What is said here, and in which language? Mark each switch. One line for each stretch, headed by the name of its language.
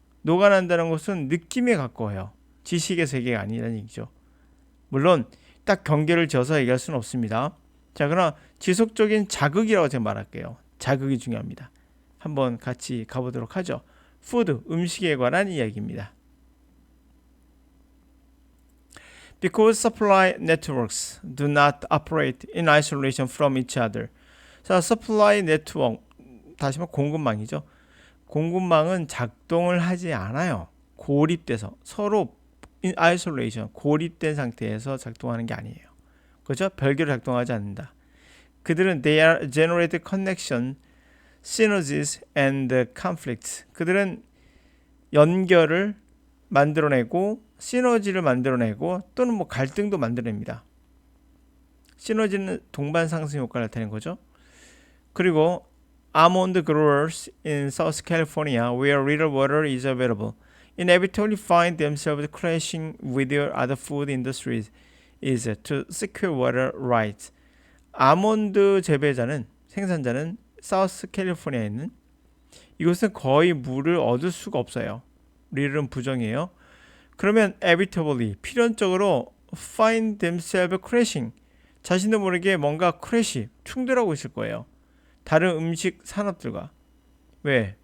Korean: 녹아난다는 것은 느낌에 가까워요. 지식의 세계가 아니라는 얘기죠. 물론 딱 경계를 지어서 얘기할 수는 없습니다. 자, 그러나 지속적인 자극이라고 제가 말할게요. 자극이 중요합니다. 한번 같이 가보도록 하죠. 푸드, 음식에 관한 이야기입니다.
English: Because supply networks do not operate in isolation from each other.
Korean: 자, supply network, 다시 말해 공급망이죠. 공급망은 작동을 하지 않아요. 고립돼서 서로 isolation, 고립된 상태에서 작동하는 게 아니에요. 그렇죠? 별개로 작동하지 않는다. 그들은
English: they are generated connection, synergies and conflicts.
Korean: 그들은 연결을 만들어내고 시너지를 만들어내고 또는 뭐 갈등도 만들어냅니다. 시너지는 동반 상승 효과를 나타내는 거죠. 그리고
English: almond growers in South California, where little water is available, inevitably find themselves crashing with their other food industries is to secure water rights.
Korean: 아몬드 재배자는 생산자는 사우스 캘리포니아에 있는 이곳은 거의 물을 얻을 수가 없어요. 리틀은 부정이에요. 그러면
English: inevitably
Korean: 필연적으로
English: find themselves crashing.
Korean: 자신도 모르게 뭔가 크래시, 충돌하고 있을 거예요. 다른 음식 산업들과. 왜?